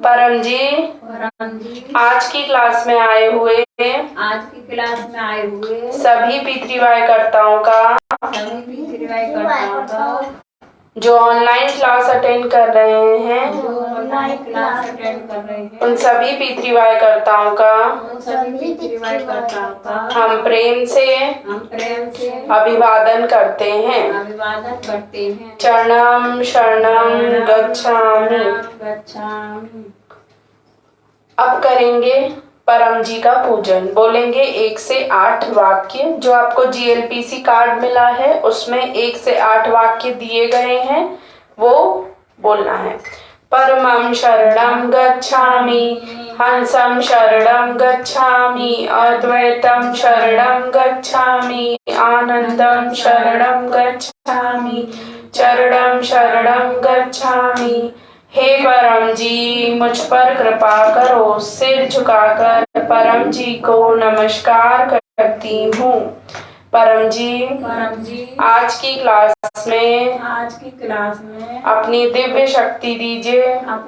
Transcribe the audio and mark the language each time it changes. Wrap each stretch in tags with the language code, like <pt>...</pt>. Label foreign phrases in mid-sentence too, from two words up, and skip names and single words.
<hi>परम जी आज की क्लास में आए हुए सभी P3Y कर्ताओं का जो</hi> <en>online class attend</en> <hi>कर रहे हैं, उन सभी P3Y कर्ताओं का हम प्रेम से अभिवादन करते हैं।</hi> <sa>चरणम शरणम गच्छामि।</sa> <hi>अब करेंगे परम जी का पूजन। बोलेंगे 1 से 8 वाक्य। जो आपको GLPC कार्ड मिला है उसमें 1 से 8 वाक्य दिए गए हैं, वो बोलना है।</hi> <sa>परमं शरणं गच्छामि, हंसं शरणं गच्छामि, अद्वैतं शरणं गच्छामि, आनंदं शरणं गच्छामि, चरणं शरणं गच्छामि।</sa> <hi>हे परम जी मुझ पर कृपा करो। सिर झुकाकर परम जी को नमस्कार करती हूँ। परम जी आज की क्लास में अपनी दिव्य शक्ति दीजिए।</hi>